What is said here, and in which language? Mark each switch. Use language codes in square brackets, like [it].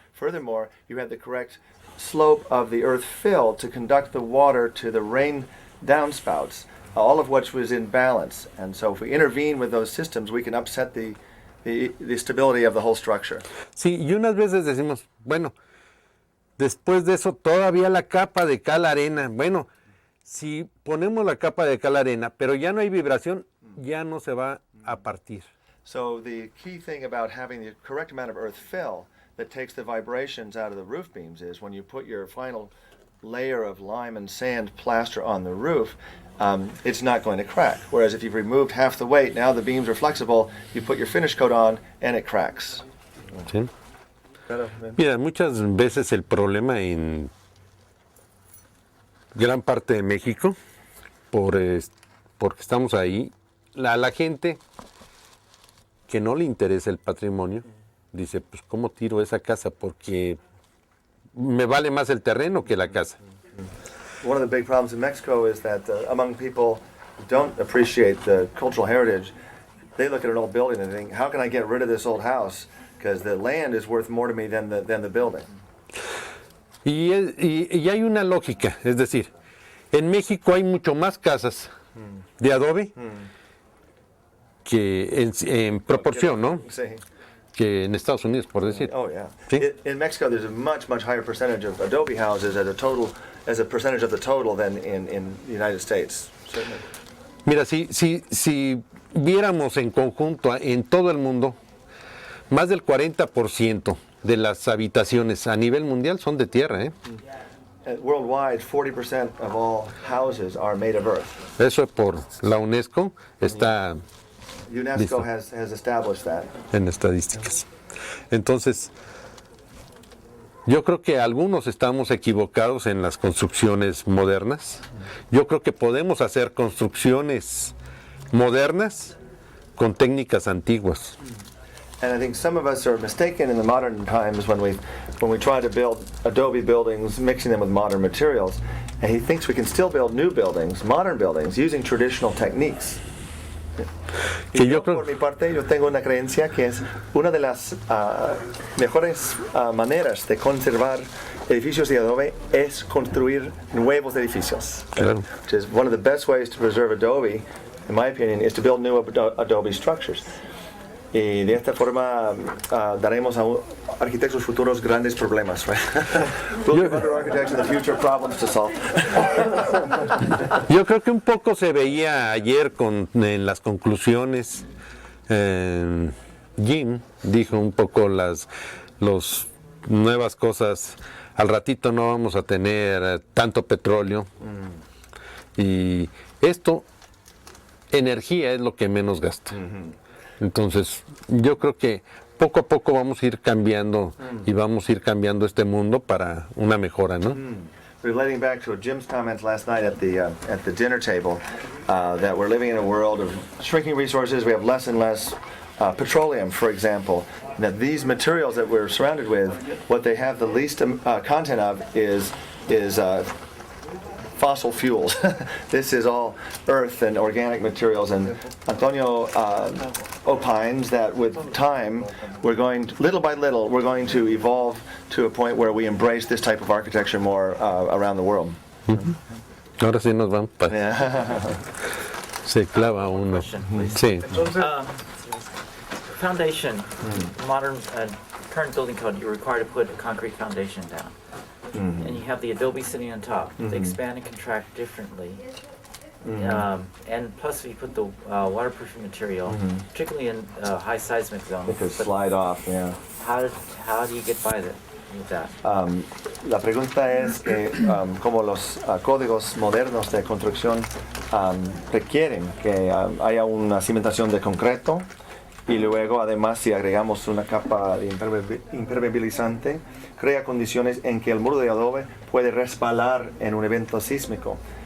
[en] Furthermore, you had the correct slope of the earth fill to conduct the water to the rain downspouts, all of which was in balance. And so if we intervene with those systems, we can upset the stability of the whole structure. [es] Sí, y unas veces decimos, bueno, después de eso todavía la capa de cal arena. Bueno, si ponemos la capa de cal arena, pero ya no hay vibración, ya no se va a partir. [en] So the key thing about having the correct amount of earth fill that takes the vibrations out of the roof beams is when you put your final layer of lime and sand plaster on the roof, it's not going to crack. Whereas if you've removed half the weight, now the beams are flexible, you put your finish coat on and it cracks. [es] ¿Sí? Mira, muchas veces el problema en gran parte de México, porque estamos ahí, la gente que no le interesa el patrimonio, dice, pues ¿cómo tiro esa casa? Porque me vale más el terreno que la casa. [en] One of the big problems in Mexico is that among people who don't appreciate the cultural heritage, they look at an old building and think, how can I get rid of this old house? Because the land is worth more to me than the building. [es] Y hay una lógica, es decir, en México hay mucho más casas de adobe que en proporción, ¿no? Sí. Que en Estados Unidos, por decir. [en] Oh yeah. [es] ¿Sí? [en] In Mexico, there's a much higher percentage of adobe houses as a percentage of the total than in the United States. Certainly. [es] Mira, si viéramos en conjunto en todo el mundo, más del 40% de las habitaciones a nivel mundial son de tierra, ¿eh? [en] Worldwide, 40% of all houses are made of earth. [es] Eso por la UNESCO está [en] UNESCO [es] Listo. [en] has established that. [es] en estadísticas. Entonces, yo creo que algunos estamos equivocados en las construcciones modernas. Yo creo que podemos hacer construcciones modernas con técnicas antiguas. [en] And I think some of us are mistaken in the modern times when we try to build adobe buildings, mixing them with modern materials. And he thinks we can still build new buildings, modern buildings, using traditional techniques. [es] Que Y yo, creo- por mi parte, yo tengo una creencia que es una de las mejores maneras de conservar edificios de adobe es construir nuevos edificios. Claro. [en] Which is one of the best ways to preserve adobe, in my opinion, is to build new adobe structures. [es] Y de esta forma daremos a arquitectos futuros grandes problemas. [en] Right? We'll give other architects in the future problems to solve. [es] Yo creo que un poco se veía ayer en las conclusiones. Jim dijo un poco las nuevas cosas. Al ratito no vamos a tener tanto petróleo. Y esto, energía es lo que menos gasta. Entonces, yo creo que poco a poco vamos a ir cambiando y vamos a ir cambiando este mundo para una mejora, ¿no? [en] Relating back to Jim's comments last night at the dinner table, that we're living in a world of shrinking resources. We have less and less petroleum, for example. That these materials that we're surrounded with, what they have the least content of is fossil fuels. This is all earth and organic materials, and Antonio opines that with time, little by little, we're going to evolve to a point where we embrace this type of architecture more around the world. [es] Ahora sí nos van para... [en] Yeah. [es] Se clava uno. Sí. [en] Foundation, modern, current building code, you're required to put a concrete foundation down. And you have the adobe sitting on top. They expand and contract differently. And plus, if you put the waterproofing material, particularly in high seismic zones, It could but slide off, yeah. how do you get by with that? [es] La pregunta es que como los códigos modernos de construcción requieren que haya una cimentación de concreto y luego además si agregamos una capa de impermeabilizante crea condiciones en que el muro de adobe puede resbalar en un evento sísmico.